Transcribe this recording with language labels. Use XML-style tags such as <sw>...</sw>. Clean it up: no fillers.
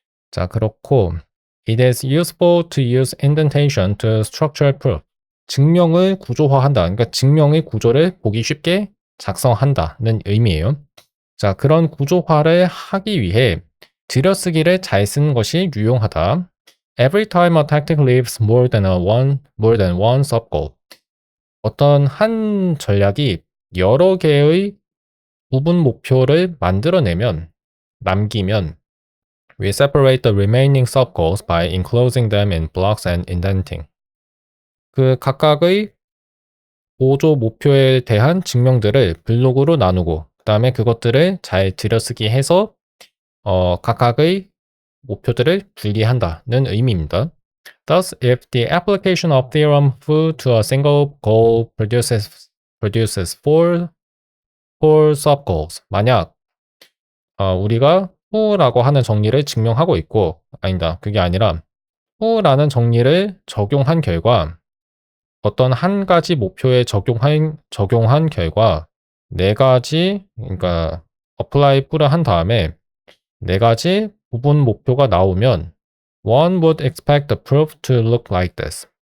<ko>자, 그렇고</ko> <en>It is useful to use indentation to structure proof.</en> <ko>증명을 구조화한다. 그러니까 증명의 구조를 보기 쉽게 작성한다는 의미예요. 자, 그런 구조화를 하기 위해 들여쓰기를 잘 쓰는 것이 유용하다.</ko> <en>Every time a tactic leaves more than one sub-goal.</en> <ko>어떤 한 전략이 여러 개의 부분 목표를 만들어내면, 남기면,</ko> <en>we separate the remaining sub-goals by enclosing them in blocks and indenting.</en> <ko>그 각각의 보조 목표에 대한 증명들을 블록으로 나누고, 그 다음에 그것들을 잘 들여쓰기 해서 각각의 목표들을 분리한다는 의미입니다.</ko> <en>Thus, if the application of theorem foo to a single goal produces four sub-goals.</en> <ko>만약 우리가 foo라고 하는 정리를 증명하고 있고, 아니다, 그게 아니라 foo라는 정리를 적용한 결과 어떤 한 가지 목표에 적용한 결과 네 가지, 그러니까 apply foo를 한 다음에 네 가지 부분 목표가 나오면</ko> <en>one would expect the proof to look like this.</en>